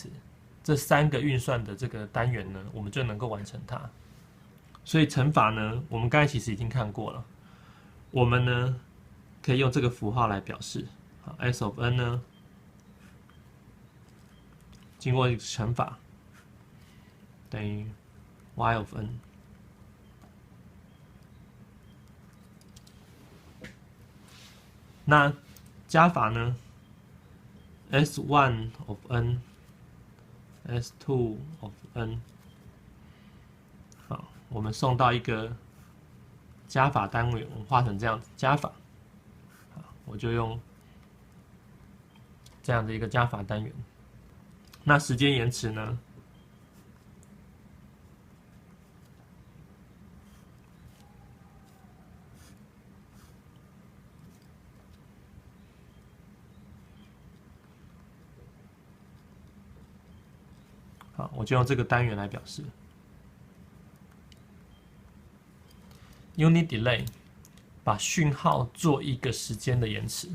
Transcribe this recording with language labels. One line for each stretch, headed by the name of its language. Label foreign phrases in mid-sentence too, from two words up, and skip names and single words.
Chinese: 這3個運算的這個單元呢，我們就能夠完成它。所以乘法呢，我們剛才其實已經看過了。我們呢可以用這個符號來表示。好 ，
English: S of n
Chinese: 呢，經過乘法等於
English: y of n。
Chinese: 那加法呢 ？
English: S1 of n， S2 of n。
Chinese: 好，我們送到一個加法單位，我們畫成這樣子加法。好，我就用這樣的一個加法單元。那時間延遲呢？好，我就用這個單元來表示。
English: Unit delay
Chinese: 把訊號做一個時間的延遲。